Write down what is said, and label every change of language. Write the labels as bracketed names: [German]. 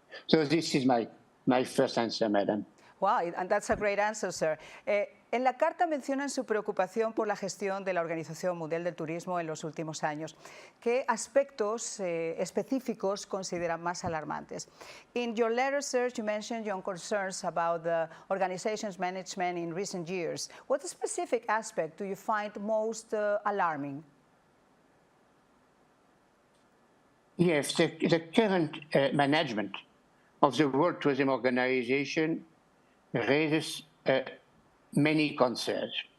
[English] So this is my first answer, madam. Wow, and that's a great answer, sir. [Spanish] En la carta mencionan su preocupación por la gestión de la Organización Mundial del Turismo en los últimos años. ¿Qué aspectos específicos consideran más alarmantes? [English] In your letter, sir, you mentioned your concerns about the organization's management in recent years. What specific aspect do you find most alarming? Yes, the current management of the World Tourism Organization raises many concerns.